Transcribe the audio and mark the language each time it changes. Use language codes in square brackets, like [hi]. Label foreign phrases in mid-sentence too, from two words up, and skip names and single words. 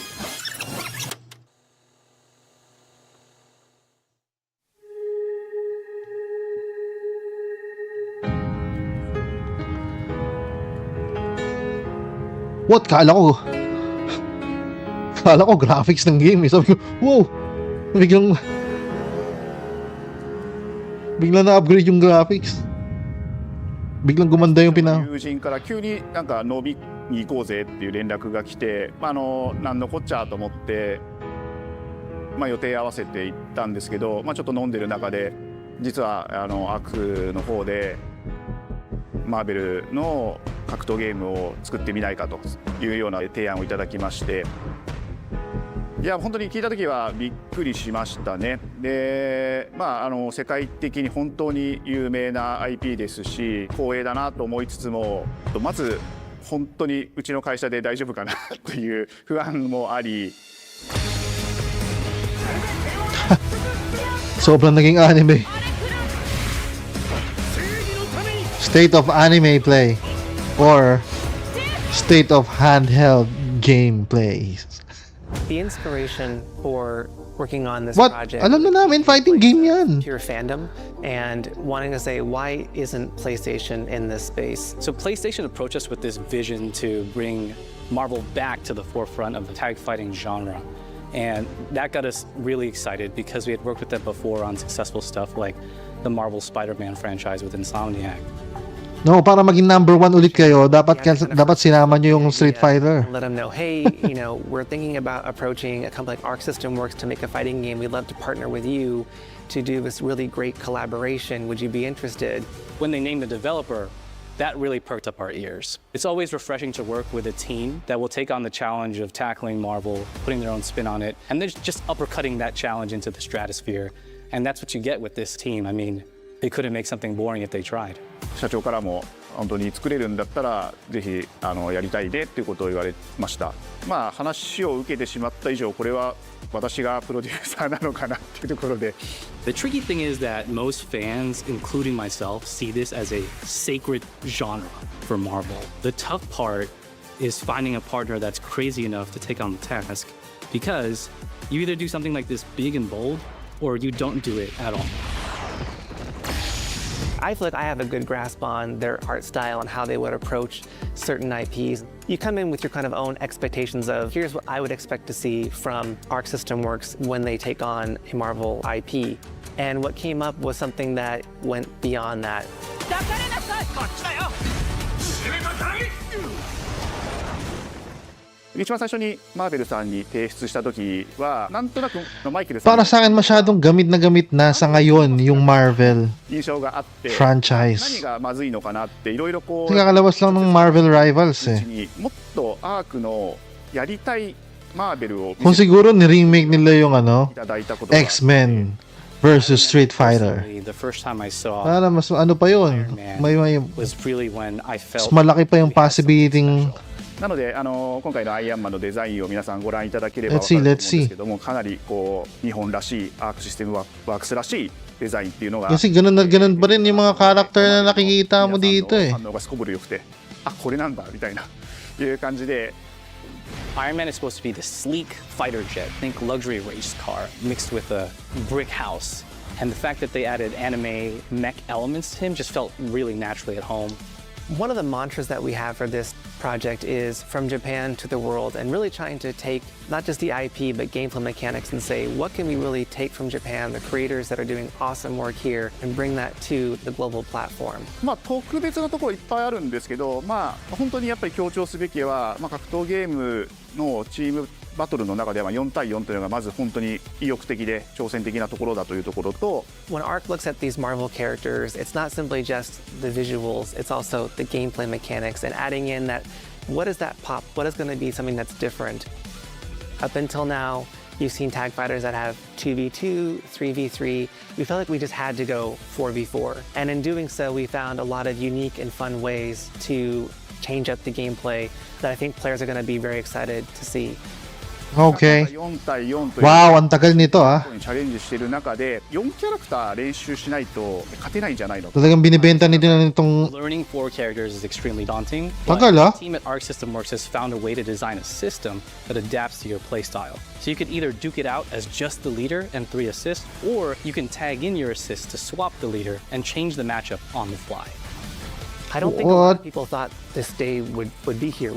[en] What? [tl] Kala ko graphics ng game. Sabi ko, wow! Biglang na-upgrade yung graphics. Biglang gumanda yung [ja] 友人から急になんか飲みに行こうぜっていう連絡が来て、なんのこっちゃと思って、予定合わせて行ったんですけど、ちょっと飲んでる中で実はアクの方でマーベルの格闘ゲームを作ってみないかというような提案をいただきまして、いや本当に聞いた時はびっくりしましたね。で、世界的に本当に有名な IP ですし、光栄だなと思いつつも、まず本当にうちの会社で大丈夫かなという不安もあり。 [tl] Sobrang naging anime. [en] State of anime play or state of handheld gameplay. The inspiration for working on this What? project. [tl] Alam na namin, [en] fighting game yan. Pure fandom and wanting to say, why isn't PlayStation in this space? So PlayStation approached us with this vision to bring Marvel back to the forefront of the tag fighting genre. And that got us really excited because we had worked with them before on successful stuff like the Marvel Spider-Man franchise with Insomniac. No, [tl] para maging number 1 ulit kayo, dapat sinama nyo yung Street Fighter. [en] Let them know, hey, you know, we're thinking about approaching a company like Arc System Works to make a fighting game. We'd love to partner with you to do this really great collaboration. Would you be interested? When they named the developer, that really perked up our ears. It's always refreshing to work with a team that will take on the challenge of tackling Marvel, putting their own spin on it, and they're just uppercutting that challenge into the stratosphere. And that's what you get with this team. I mean, they couldn't make something boring if they tried. [ja] 社長からも本当に作れるんだったらぜひやりたいねっていうことを言われました。まあ話を受けてしまった以上これは私がプロデューサーなのかなっていうところで。 [en] The tricky thing is that most fans, including myself, see this as a sacred genre for Marvel. The tough part is finding a partner that's crazy enough to take on the task, because you either do something like this big and bold, or you don't do it at all. I feel like I have a good grasp on their art style and how they would approach certain IPs. You come in with your kind of own expectations of, here's what I would expect to see from Arc System Works when they take on a Marvel IP. And what came up was something that went beyond that. [ja] 一番最初にマーベルさんに提出した時はなんとなくマイケルさん [tl] Para sa akin masyadong gamit na gamit na sa ngayon yung Marvel [ja] 印象があって [tl] franchise. [ja] 何がまずいのかなっていろいろこう [tl] Kakalabas lang ng Marvel Rivals eh. [ja] もっとアークのやりたいマーベルを [tl] Kung siguro ni-remake nila yung X-Men versus Street Fighter. [en] The first time I saw [tl] Para mas ano pa yun? May [en] was really when I felt [tl] mas malaki pa yung possibility. [ja] なので今回のアイアンマンのデザインを皆さんご覧いただければ分かると思うんですけどもかなりこう日本らしいアークシステムワークスらしいデザインっていうのが [tl] Kasi ganun na ganun pa rin yung mga character na nakikita mo dito eh. [ja] 反応がすこぶる良くてあこれなんだみたいないう感じで [en] Iron Man is supposed to be the sleek fighter jet, think luxury race car mixed with a brick house. And the fact that they added anime mech elements to him just felt really naturally at home. One of the mantras that we have for this project is from Japan to the world, and really trying to take not just the IP but gameplay mechanics and say what can we really take from Japan, the creators that are doing awesome work here, and bring that to the global platform. [ja] まあ特別なところいっぱいあるんですけど、まあ本当にやっぱり強調すべきは、まあ格闘ゲームのチームバトルの中では4対4というのがまず本当に意欲的で挑戦的なところだというところと [en] When Arc looks at these Marvel characters, it's not simply just the visuals, it's also the gameplay mechanics and adding in that what is that pop, what is going to be something that's different. Up until now, you've seen tag fighters that have 2v2, 3v3. We felt like we just had to go 4v4. And in doing so, we found a lot of unique and fun ways to change up the gameplay that I think players are going to be very excited to see. Okay. [ja] 4対4という [tl] Wow, ang tagal nito ah. [ja] チャレンジしている中で4キャラクター練習しないと勝てないんじゃないの [tl] Talagang binibenta nila nitong [en] Learning 4 characters is extremely daunting. [tl] Tagal, [en] but ah. the team at Arc System Works has found a way to design a system that adapts to your playstyle. So you could either duke it out as just the leader and 3 assists, or you can tag in your assists to swap the leader and change the matchup on the fly. I don't think a lot of people thought this day would be here.